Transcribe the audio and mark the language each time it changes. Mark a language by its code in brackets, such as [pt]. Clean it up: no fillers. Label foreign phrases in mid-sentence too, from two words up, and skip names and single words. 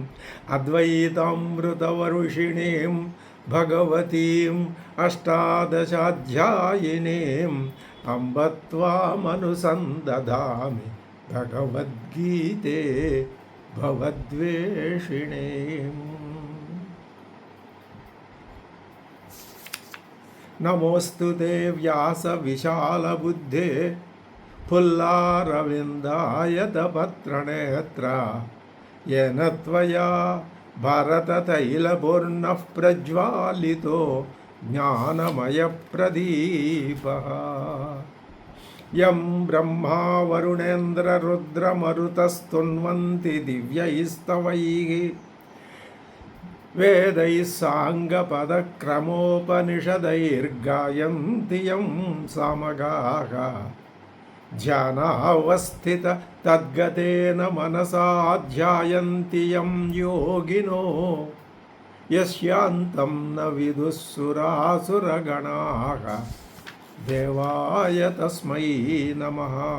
[sa] అద్వైతామృతవర్షిణీం భగవతీం అష్టాదశాధ్యాయినీం అంబ త్వామనుసందధామి భగవద్గీతే భవద్వేషిణీం. నమోస్తు వ్యాస విశాలబుద్ధే ఫుల్లారవిందాయతపత్రనేత్ర येन त्वया भारततैलपूर्णः प्रज्वालितो ज्ञानमयप्रदीपः. यं ब्रह्मा वरुणेन्द्ररुद्रमरुतस्तुन्वन्ति दिव्यैस्तवैः वेदैः साङ्गपदक्रमोपनिषदैर्गायन्ति यं सामगाः. ధ్యానావస్థిత తద్గతేన మనసా ధ్యాయంతి యం యోగినో యస్యాంతం న విదుఃసురాసురగణాః. దేవాయ తస్మై నమః.